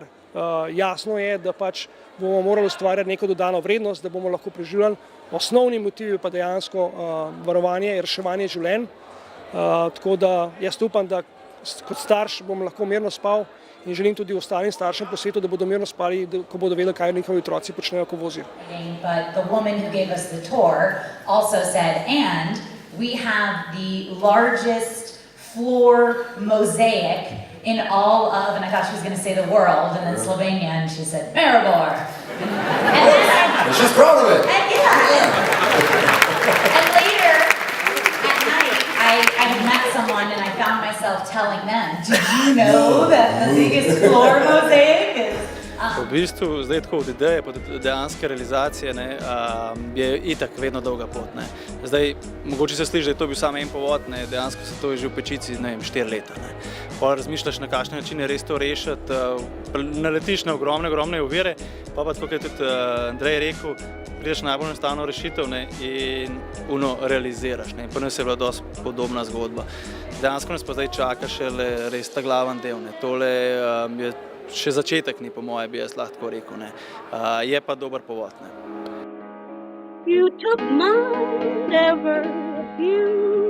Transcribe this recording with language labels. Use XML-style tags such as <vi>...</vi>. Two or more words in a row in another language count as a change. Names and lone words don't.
<sl>Jasno je, da pač bomo morali ustvarjati neko dodano vrednost, da bomo lahko preživljali. Osnovni motiv je pa dejansko varovanje in reševanje življenj. Tako da jaz upam, da kot starš bom lahko mirno spal in želim tudi ostalim staršem po svetu, da bodo mirno spali, ko bodo vedeli, kaj njihovi otroci počnejo, ko vozijo.</sl> <en>But the woman who gave us the tour also said, and we have the largest floor mosaic in all of, and I thought she was going to say the world, and then Slovenia, and she said, Maribor. And she's proud of it. And and later at night, I had met someone and I found myself telling them, did you know that the biggest floor mosaic is...</en> <sl>V bistvu, zdaj tako od ideje pa do dejanske realizacije je itak vedno dolga pot. Zdaj, mogoče se sliši, da je to bil samo en povod, dejansko se to je že v pečici, 4 leta. Pa razmišljaš, na kakšen način je res to rešiti, naletiš na ogromne ovire, pa tako, kot je tudi Andrej rekel, prideš na najbolj enostavno rešitev in realiziraš. Pa nas je bila dosti podobna zgodba. Dejansko nas pa zdaj čaka šele res ta glaven del. Tole je še začetek ni, po moje, bi jaz lahko rekel. Je pa dober povod.</sl> <en>You took my never, you</en>